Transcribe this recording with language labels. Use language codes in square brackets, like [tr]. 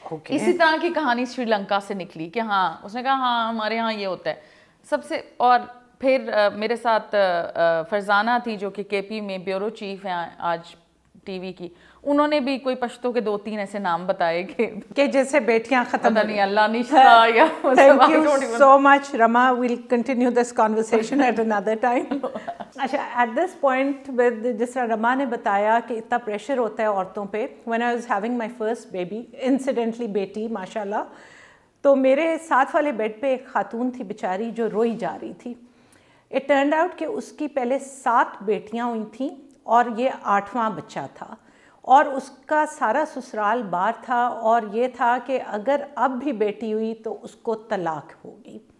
[ur] اسی طرح کی کہانی سری لنکا سے نکلی کہ ہاں, اس نے کہا ہاں ہمارے ہاں یہ ہوتا ہے سب سے. اور پھر میرے ساتھ فرزانہ تھی جو کہ کے پی میں بیورو چیف ہیں آج ٹی وی کی, انہوں نے بھی کوئی پشتو کے 2-3 ایسے نام بتائے کہ جیسے بیٹیاں ختم نہیں, اللہ نشتا یا. [en] Thank you so much Rama, we'll continue this conversation at another time. [ur] اچھا [en] at this point with [ur] جس طرح رما نے بتایا کہ اتنا پریشر ہوتا ہے عورتوں پہ, [en] when I was having my first baby, incidentally [ur] بیٹی ماشاء اللہ, تو میرے ساتھ والے بیڈ پہ ایک خاتون تھی بیچاری جو روئی جا رہی تھی. [en] It turned out [ur] کہ اس کی پہلے 7 بیٹیاں ہوئی تھیں اور یہ 8واں بچہ تھا, اور اس کا سارا سسرال بار تھا, اور یہ تھا کہ اگر اب بھی بیٹی ہوئی تو اس کو طلاق ہوگی.